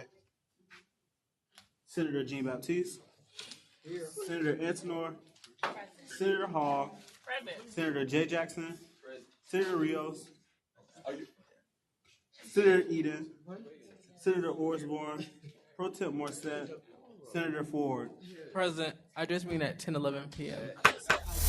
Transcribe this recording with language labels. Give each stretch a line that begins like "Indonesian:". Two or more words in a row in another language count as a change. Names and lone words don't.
English: Senator Jean Baptiste, Senator Antonor, Senator Hall, Senator J. Jackson, Senator Rios, Senator Eden, Senator Osborne, Pro Temp Morset, Senator Ford. Present. I just mean at 10:11 p.m.